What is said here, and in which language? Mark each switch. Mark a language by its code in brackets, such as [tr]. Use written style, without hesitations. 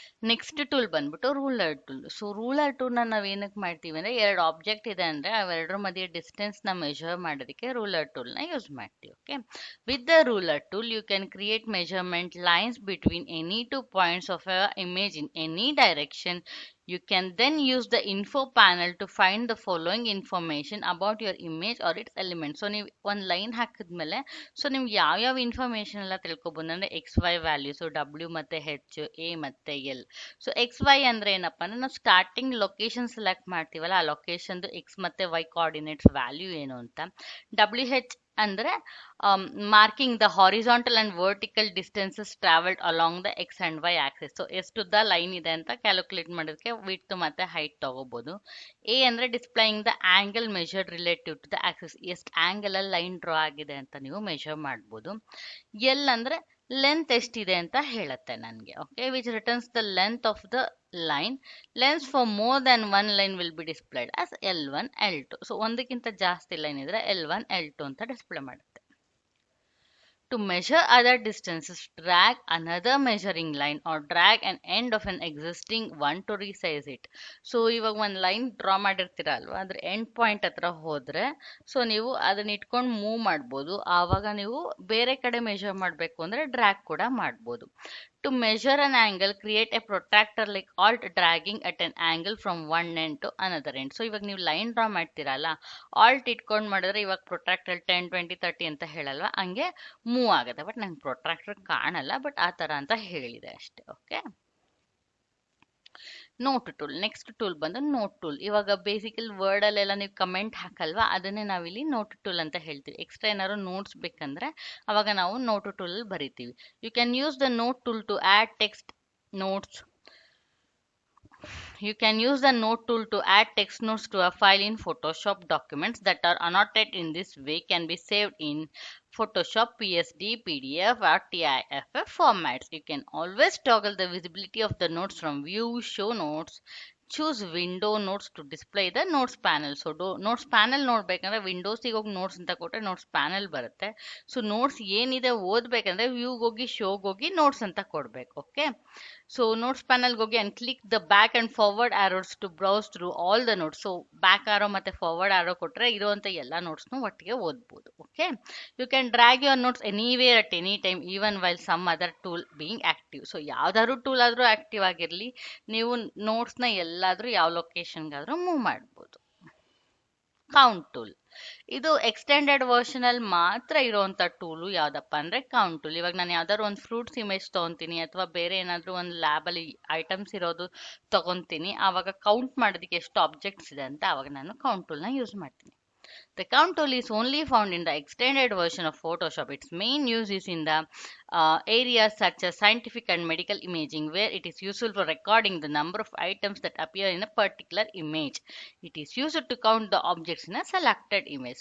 [kn] Next tool ಬಂದ್ಬಿಟ್ಟು ruler tool. So ruler ಟೂಲ್ನ ನಾವು ಏನಕ್ಕೆ ಮಾಡ್ತೀವಿ ಅಂದರೆ, ಎರಡು ಆಬ್ಜೆಕ್ಟ್ ಇದೆ ಅಂದರೆ ಅವೆರಡರ ಮಧ್ಯೆ ಡಿಸ್ಟೆನ್ಸ್ನ ಮೆಷರ್ ಮಾಡೋದಕ್ಕೆ ರೂಲರ್ ಟೂಲ್ನ ಯೂಸ್ ಮಾಡ್ತೀವಿ. Okay. [en] With the ruler tool you can create measurement lines between any 2 points of a image in any direction. You can then use the info panel to find the following information about your image or its element. [kn] So ನೀವು ಒಂದು line ಹಾಕಿದ್ಮೇಲೆ so ನಿಮ್ಗೆ ಯಾವ್ಯಾವ information ಎಲ್ಲ ತಿಳ್ಕೊಬೋದು ಅಂದರೆ XY values W ಮತ್ತು H, A ಮತ್ತು L. ಸೊ XY ಅಂದರೆ ಏನಪ್ಪ ಅಂದರೆ ನಾವು ಸ್ಟಾರ್ಟಿಂಗ್ ಲೊಕೇಶನ್ ಸೆಲೆಕ್ಟ್ ಮಾಡ್ತೀವಲ್ಲ ಆ ಲೊಕೇಶನ್ದು X ಮತ್ತು Y ಕೋಆರ್ಡಿನೇಟ್ಸ್ ವ್ಯಾಲ್ಯೂ ಏನು ಅಂತ. [en] WH ಅಂದರೆ marking the horizontal and vertical distances travelled along the X and Y axis. [kn] So ಎಷ್ಟುದ್ದ line ಇದೆ ಅಂತ ಕ್ಯಾಲ್ಕುಲೇಟ್ ಮಾಡೋದಕ್ಕೆ ವಿಡ್ತ್ ಮತ್ತೆ ಹೈಟ್ ತಗೋಬಹುದು. ಎ ಅಂದರೆ [en] displaying the angle measured relative to the axis, [kn] ಎಷ್ಟು ಆಂಗಲ್ ಅಲ್ಲಿ ಲೈನ್ ಡ್ರಾ ಆಗಿದೆ ಅಂತ ನೀವು ಮೆಷರ್ ಮಾಡ್ಬೋದು. ಎಲ್ ಅಂದರೆ ಲೆಂತ್ ಎಷ್ಟಿದೆ ಅಂತ ಹೇಳುತ್ತೆ ನನಗೆ. Okay. [en] Which returns the length of the line. Lengths for more than one line will be displayed as L1, L2. [kn] So ಒಂದಕ್ಕಿಂತ ಜಾಸ್ತಿ ಲೈನ್ ಇದ್ರೆ L1, L2 ಅಂತ ಡಿಸ್ಪ್ಲೇ ಮಾಡುತ್ತೆ. [en] To measure other distances, drag another measuring line or drag an end of an existing one to resize it. [kn] So ಇವಾಗ ಒಂದು line draw ಮಾಡಿರ್ತೀರ ಅಲ್ವಾ, ಅದ್ರ end point ಹತ್ರ ಹೋದ್ರೆ ಸೊ ನೀವು ಅದನ್ನ ಇಟ್ಕೊಂಡು ಮೂವ್ ಮಾಡ್ಬೋದು. ಆವಾಗ ನೀವು ಬೇರೆ ಕಡೆ ಮೆಷರ್ ಮಾಡಬೇಕು ಅಂದರೆ ಡ್ರ್ಯಾಗ್ ಕೂಡ ಮಾಡ್ಬೋದು. [en] To measure an angle, create a protractor like alt dragging at an angle from one end to another end. [kn] So ಇವಾಗ ನೀವು ಲೈನ್ ಡ್ರಾ ಮಾಡ್ತೀರಲ್ಲ ಆಲ್ಟ್ ಇಟ್ಕೊಂಡು ಮಾಡಿದ್ರೆ ಇವಾಗ ಪ್ರೊಟ್ರಾಕ್ಟರ್ 10, 20, 30 ಅಂತ ಹೇಳಲ್ವಾ, ಹಂಗೆ ಮೂವ್ ಆಗುತ್ತೆ. ಬಟ್ ನಂಗೆ ಪ್ರೊಟ್ರಾಕ್ಟರ್ ಕಾಣಲ್ಲ, ಬಟ್ ಆ ಥರ ಅಂತ ಹೇಳಿದೆ ಅಷ್ಟೇ. Okay. Note tool. Next tool ಬಂದು ನೋಟ್ ಟೂಲ್. ಇವಾಗ ಬೇಸಿಕಲ್ ವರ್ಡಲ್ಲೆಲ್ಲ ನೀವು ಕಮೆಂಟ್ ಹಾಕಲ್ವಾ, ಅದನ್ನೇ ನಾವಿಲ್ಲಿ ನೋಟ್ ಟೂಲ್ ಅಂತ ಹೇಳ್ತೀವಿ. ಎಕ್ಸ್ಟ್ರಾ ಏನಾದ್ರು ನೋಟ್ಸ್ ಬೇಕಂದ್ರೆ ಅವಾಗ ನಾವು ನೋಟ್ ಟೂಲ್ ಬರಿತೀವಿ. [en] You can use the note tool to add text, notes, You can use the note tool to add text notes to a file in Photoshop. Documents that are annotated in this way can be saved in Photoshop, PSD, PDF, or TIFF formats. You can always toggle the visibility of the notes from View, Show Notes. Choose Window Notes to display the Notes panel. [kn] So, Notes panel ನೋಡ್ಬೇಕಂದ್ರೆ ವಿಂಡೋಸಿಗೆ ಹೋಗಿ notes ಅಂತ ಕೊಟ್ಟರೆ notes panel ಬರುತ್ತೆ. So notes ಏನಿದೆ ಓದ್ಬೇಕಂದ್ರೆ ವ್ಯೂಗೆ ಹೋಗಿ ಶೋಗೆ ಹೋಗಿ notes ಅಂತ ಕೊಡ್ಬೇಕು. [en] Okay, so notes panel ಹೋಗಿ and click the back and forward arrows to browse through all the notes. [kn] So back arrow ಮತ್ತೆ forward arrow ಕೊಟ್ರೆ ಇರುವಂತ ಎಲ್ಲ ನೋಟ್ಸ್ನು ಒಟ್ಟಿಗೆ ಓದ್ಬೋದು. [en] Okay, you can drag your notes anywhere at any time even while some other tool being active. [kn] So ಯಾವ್ದಾದ್ರು tool ಆದ್ರೂ active ಆಗಿರ್ಲಿ, ನೀವು ನೋಟ್ಸ್ನ ಎಲ್ಲಾದ್ರೂ ಯಾವ ಲೊಕೇಶನ್ಗಾದ್ರೂ ಮೂವ್ ಮಾಡ್ಬೋದು. ಕೌಂಟ್ ಟೂಲ್ ಇದು ಎಕ್ಸ್ಟೆಂಡೆಡ್ ವರ್ಷನ್ ಅಲ್ಲಿ ಮಾತ್ರ ಇರುವಂತ ಟೂಲು ಯಾವ್ದಪ್ಪ ಅಂದ್ರೆ ಕೌಂಟ್ ಟೂಲ್. ಇವಾಗ ನಾನು ಯಾವ್ದಾದ್ರು ಒಂದು ಫ್ರೂಟ್ಸ್ ಇಮೇಜ್ ತಗೊಂತೀನಿ ಅಥವಾ ಬೇರೆ ಏನಾದ್ರು ಒಂದು ಲ್ಯಾಬ್ ಅಲ್ಲಿ ಐಟಮ್ಸ್ ಇರೋದು ತಗೊಂತೀನಿ, ಆವಾಗ ಕೌಂಟ್ ಮಾಡೋದಕ್ಕೆ ಎಷ್ಟು ಆಬ್ಜೆಕ್ಟ್ಸ್ ಇದೆ ಅಂತ ಆವಾಗ ನಾನು ಕೌಂಟ್ ಟೂಲ್ ನ ಯೂಸ್ ಮಾಡ್ತೀನಿ. [en] The count tool is only found in the extended version of Photoshop. Its main use is in the areas such as scientific and medical imaging, where it is useful for recording the number of items that appear in a particular image. It is used to count the objects in a selected image.